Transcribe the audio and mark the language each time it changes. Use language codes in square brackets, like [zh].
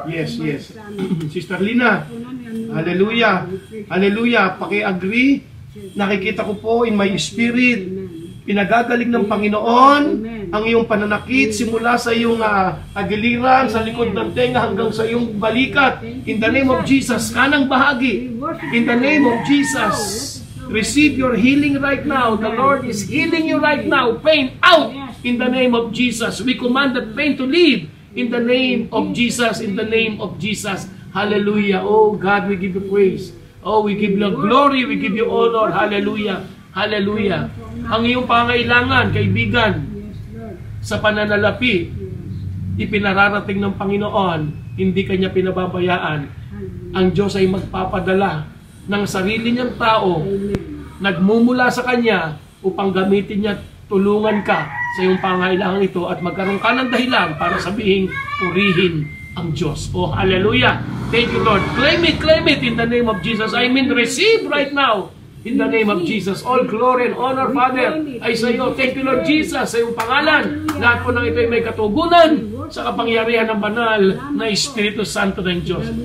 [en] Yes. Sister Lina, hallelujah, hallelujah. Paki-agree. [tl] Nakikita ko po [en] in my spirit, [tl] pinagagaling ng Panginoon ang iyong pananakit simula sa iyong agiliran, sa likod ng tenga hanggang sa iyong balikat. [en] In the name of Jesus, [tl] kanang bahagi. [en] In the name of Jesus, receive your healing right now. The Lord is healing you right now. Pain out in the name of Jesus. We command that pain to leave in the name of Jesus. In the name of Jesus. Hallelujah. Oh God, we give you praise. Oh, we give you glory, we give you honor. Hallelujah. Hallelujah. [tl] Ang iyong pangailangan, kaibigan, sa pananalapi, ipinararating ng Panginoon, hindi kanya pinababayaan. Ang Diyos ay magpapadala ng sarili niyang tao, nagmumula sa Kanya upang gamitin niya, tulungan ka sa iyong pangailangan ito at magkaroon ka ng dahilan para sabihin, purihin ang Diyos. [en] Oh, hallelujah. Thank you, Lord. Claim it in the name of Jesus. I mean, receive right now in the name of Jesus. All glory and honor, Father, [tl] ay sa iyo. [en] Thank you, Lord Jesus, [tl] sa iyong pangalan. Lahat po ng ito ay may katugunan sa kapangyarihan ng banal na Espiritu Santo ng Diyos.